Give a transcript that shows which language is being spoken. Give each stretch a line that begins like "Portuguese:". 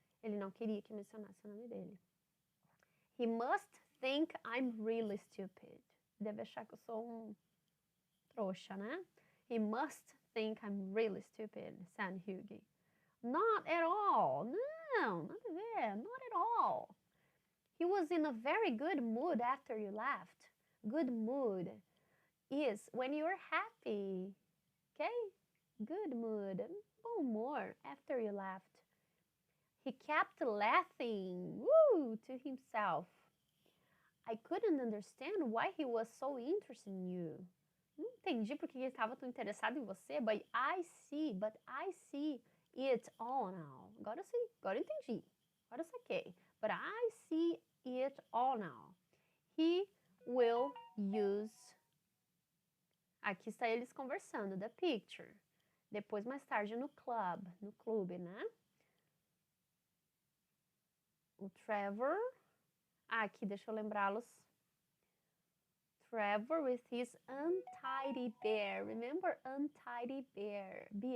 Portuguese: Ele não queria que mencionasse o nome dele.
English: He must think I'm really stupid.
Portuguese: Deve achar que eu sou trouxa, né?
English: He must think I'm really stupid, said Hughie. Not at all.
Portuguese: No, nada a ver.
English: Not at all. He was in a very good mood after you left. Good mood is when you're happy. Okay? Good mood.
Portuguese: Bom humor
English: after you left. He kept laughing, to himself. I couldn't understand why he was so interested in you.
Portuguese: Não entendi porque ele estava tão interessado em você,
English: but I see it all now.
Portuguese: Agora eu entendi. Agora eu saquei.
English: But I see it all now. He will use...
Portuguese: Aqui está eles conversando,
English: the picture.
Portuguese: Depois, mais tarde, no clube, né? O Trevor... aqui, deixa eu lembrá-los.
English: Trevor with his untidy beard. Remember untidy beard.